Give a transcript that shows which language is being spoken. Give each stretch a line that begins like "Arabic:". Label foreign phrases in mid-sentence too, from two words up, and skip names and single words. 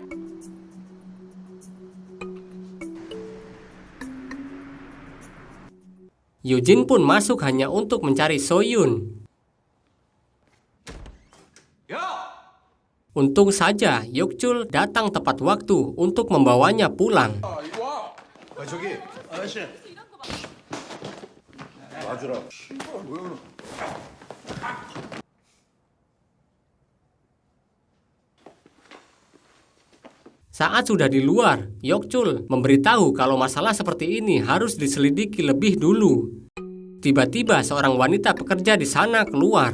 Indonesian: Yujin pun masuk hanya untuk mencari Soyun. Untung saja Yokchul datang tepat waktu untuk membawanya pulang.
Korean: 저기 아저씨 놔주라.
Indonesian: Saat sudah di luar, Yokchul memberitahu kalau masalah seperti ini harus diselidiki lebih dulu. Tiba-tiba seorang wanita pekerja di sana keluar.